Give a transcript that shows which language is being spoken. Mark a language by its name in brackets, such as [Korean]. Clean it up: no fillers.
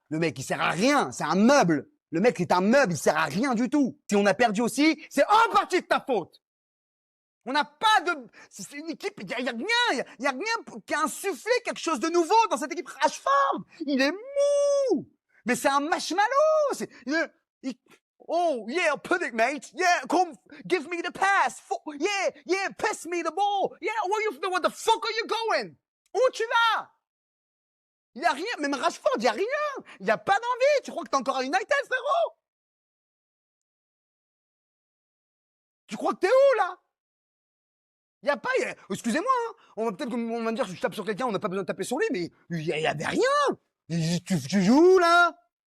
[French] Le mec, il sert à rien. C'est un meuble. Le mec, c'est un meuble. Il sert à rien du tout. Si on a perdu aussi, c'est en partie de ta faute. On n'a pas de. C'est une équipe. Il y a rien. Il y a rien qui a insufflé quelque chose de nouveau dans cette équipe. Rashford, il est mou. Mais c'est un marshmallow. [English] Oh, yeah, put it, mate. Yeah, come, give me the pass. Yeah, pass me the ball. Yeah, what the fuck are you going? [French] Où tu vas? Il n'y a rien. Même Rashford, il n'y a rien. Il n'y a pas d'envie. Tu crois que t'es encore à United, frérot? Tu crois que t'es où, là? Il n'y a pas. Excusez-moi, on va peut-être on va me dire que je tape sur quelqu'un, on n'a pas besoin de taper sur lui, mais il n'y avait rien. Tu joues, là?